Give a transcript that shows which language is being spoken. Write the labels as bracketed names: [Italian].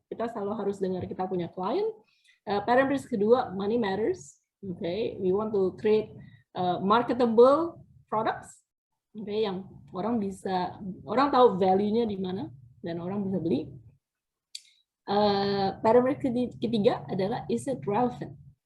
[Indonesian] Kita selalu harus dengar kita punya klien. Parameters kedua, [English] money matters. Okay, we want to create marketable products. [Indonesian] Okay, yang orang tahu value-nya di mana dan orang bisa beli. Parameter ketiga adalah [English] is it relevant?